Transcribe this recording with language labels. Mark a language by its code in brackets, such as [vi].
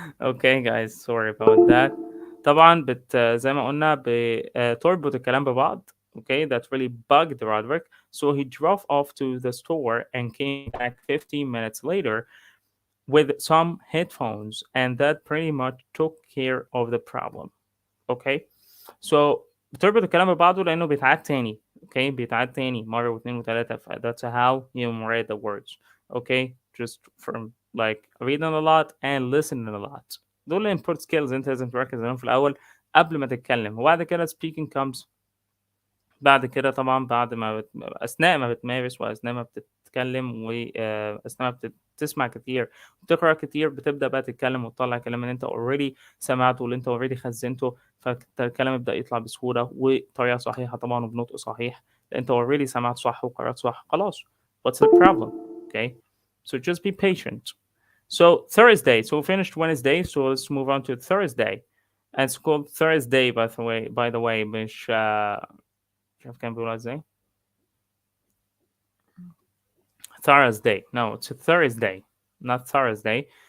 [en] Okay guys, sorry about that. [ar] طبعا زي ما قلنا بتربط الكلام ببعض. [en] Okay, that really bugged Roderick, so he drove off to the store and came back 15 minutes later with some headphones, and that pretty much took care of the problem. Okay, so [ar] بتربط الكلام ببعضه لأنه بيتعاد تاني. [en] Okay, [ar] بيتعاد تاني مرة واثنين وثلاثة. [en] That's how you memorize the words. Okay, just from like reading a lot and listening a lot. [ar] دول الانبوت سكيلز انت لازم تركز عليهم في الاول قبل ما تتكلم. وبعد كده [en] speaking comes [ar] بعد كده طبعا، بعد ما اثناء ما بتمارس واثناء ما بتتكلم واثناء ما بتسمع كتير وتقرا كتير، بتبدا بقى تتكلم وتطلع الكلام اللي انت اوريدي سمعته واللي انت اوريدي خزنته، فالكلام يبدا يطلع بسهوله وبطريقه صحيحه طبعا وبنطق صحيح، لان انت اوريدي سمعت صح وقرات صح. خلاص. [en] what's the problem? Okay, so just be patient. So Thursday, so we finished Wednesday, so let's move on to Thursday. And it's called Thursday, by the way, [ar] مش مش عارف كان بيقولها ازاي. [en] Thursday. No, it's a Thursday, not Thursday.